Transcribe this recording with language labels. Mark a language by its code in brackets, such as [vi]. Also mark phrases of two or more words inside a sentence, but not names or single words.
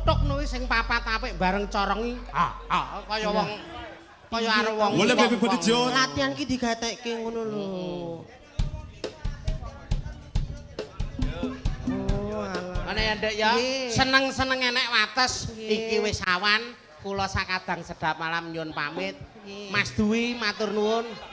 [jv] ngono kuwi sing papat apik bareng corong iki. Kaya wong kaya arep wong. [en] Well, baby, put it on. [jv] Latihan ki digatekke ngono lho. Ana ya Nduk ya, seneng-seneng enek wates iki wis awan, kula sakadang sedap malam nyuwun pamit. Mas Dwi matur nuwun.